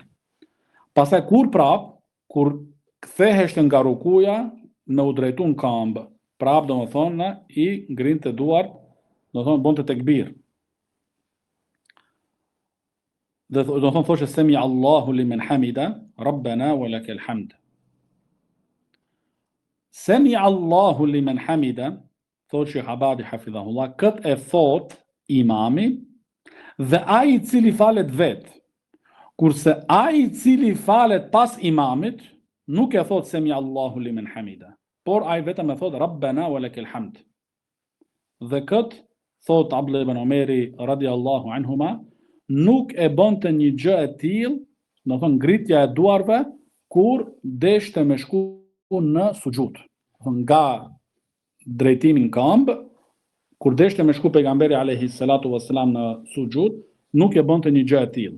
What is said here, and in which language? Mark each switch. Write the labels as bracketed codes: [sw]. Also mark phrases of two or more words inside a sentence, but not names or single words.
[sq] Pastaj kur ktheheshte nga rukuja në u drejtuar në këmbë, domethënë i ngrinte duart, domethënë bonte tekbir. Dhe domethënë thoshte [ar] سمع الله لمن حمده ربنا ولك الحمد. سمع الله لمن حمده, [sq] thot Sheikh Abadi hafidhahullah, këtë e thot imami dhe ai I cili falet vet. Kurse ai I cili falet pas imamit nuk e thot [ar] سمع الله لمن حمده, [sq] por ai vetëm e thot [ar] ربنا ولك الحمد. [sq] Dhe këtë thot Abdullah ibn Omeri [ar] رضي الله عنهما, [sq] nuk e bënte një gjë e tillë, do thon ngritja e duarve kur deshte me shku në sujud. Nga drejtimi në këmbë, kur deshte me shku pejgamberi [ar] عليه الصلاة والسلام [sq] në sujud, nuk e bënte një gjë e tillë.